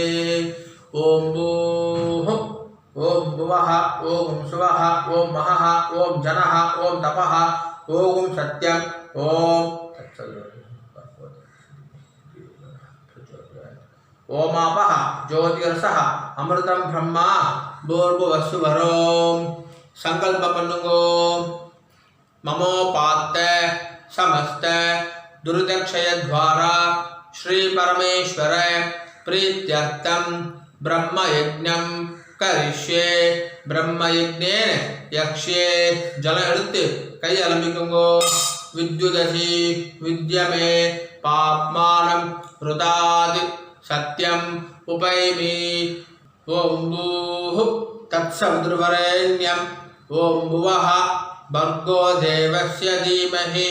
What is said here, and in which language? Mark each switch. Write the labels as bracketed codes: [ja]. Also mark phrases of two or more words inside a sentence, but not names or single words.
[sa] ओं भूः ओं भुवः ओं सुवः ओं महः ओं जनः ओं तपः ओं सत्यम् ओं ओमापो ज्योतीरसः अमृतं ब्रह्म भूर्भुवस्सु वरोम्. [ta] சங்கல்பம் பண்ணுங்கோ. [sa] ममोपात्त समस्त दुर्दक्षय द्वारा श्री परमेश्वर प्रीत्यर्थम ब्रह्मयज्ञं करिष्ये. ब्रह्मयज्ञेन यक्ष्ये. [ta] जल எடுத்து கை அலம்பிக்குங்கோ. [sa] विद्युदसि विद्यमे पाप्मानं रुदादि सत्यम उपैमि. ओम भूः तत्सवितुर्वरेण्यं. ओम भुवः भर्गो देवस्य धीमहि.